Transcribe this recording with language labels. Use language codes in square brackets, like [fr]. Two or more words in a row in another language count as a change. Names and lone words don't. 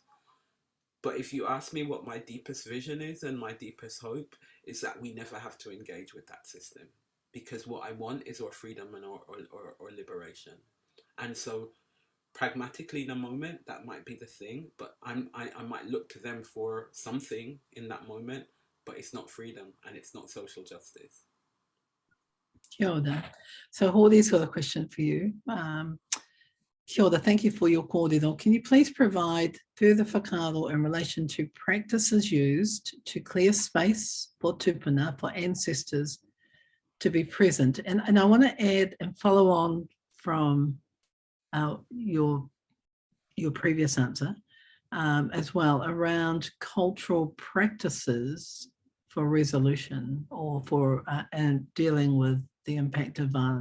[en] But if you ask me what my deepest vision is and my deepest hope is that we never have to engage with that system, because what I want is our freedom and or liberation. And so pragmatically in a moment, that might be the thing, but I might look to them for something in that moment, but it's not freedom and it's not social justice. [mi] Kia ora. [en] So Hawley's got a question for you. [mi] Kia ora, [en] thank you for your kōrero. Can you please provide further whakaaro in relation to practices used to clear space for tupuna, for ancestors to be present? And I want to add and follow on from your previous answer as well, around cultural practices for resolution or for and dealing with the impact of violence.